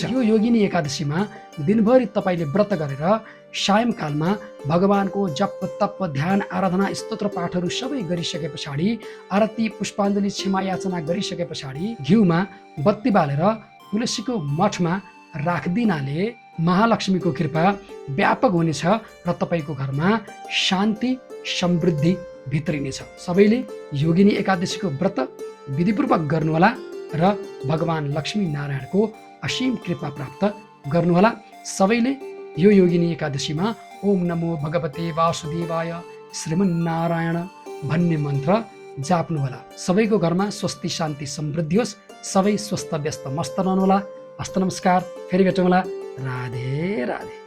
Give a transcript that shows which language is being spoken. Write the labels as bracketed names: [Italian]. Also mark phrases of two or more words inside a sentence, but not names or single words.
[Nepali] यो योगिनी एकादशीमा दिनभरि तपाईँले व्रत गरेर सायंकालमा भगवानको जप तप ध्यान आराधना स्तोत्र पाठहरू सबै गरिसके पछाडि, आरती पुष्पाञ्जली क्षमा याचना गरिसके पछाडि घिउमा बत्ती बालेर तुलसीको मठमा राखिदिनाले महालक्ष्मीको कृपा व्यापक हुनेछ र तपाईँको घरमा शान्ति समृद्धि भित्रिनेछ। सबैले योगिनी एकादशीको व्रत विधिपूर्वक गर्नुहोला र भगवान लक्ष्मी नारायणको असीम कृपा प्राप्त गर्नुहोला। सबैले यो योगिनी एकादशीमा [Sanskrit] ओम नमो भगवते वासुदेवाय [Nepali] श्रीमन्नारायण भन्ने मन्त्र जाप्नुहोला। सबैको घरमा स्वस्ति शान्ति समृद्धि होस्। सबै स्वस्थ व्यस्त मस्त रहनुहोला। हस्त नमस्कार, फेरि भेटौँला। राधे राधे।